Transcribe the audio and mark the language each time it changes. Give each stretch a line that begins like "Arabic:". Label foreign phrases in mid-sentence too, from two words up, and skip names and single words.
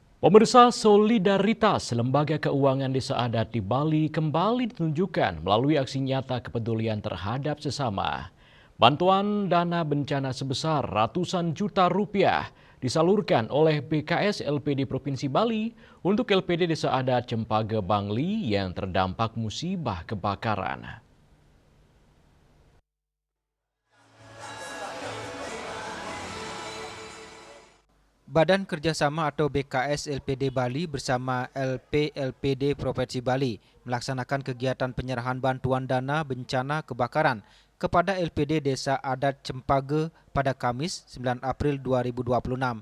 Indonesian: Pemirsa, solidaritas lembaga keuangan desa adat di Bali kembali ditunjukkan melalui aksi nyata kepedulian terhadap sesama. Bantuan dana bencana sebesar ratusan juta rupiah disalurkan oleh BKS LPD Provinsi Bali untuk LPD Desa Adat Cempage Bangli yang terdampak musibah kebakaran. Badan Kerjasama atau BKS LPD Bali bersama LPD Provinsi Bali melaksanakan kegiatan penyerahan bantuan dana bencana kebakaran kepada LPD Desa Adat Cempage pada Kamis 9 April 2026.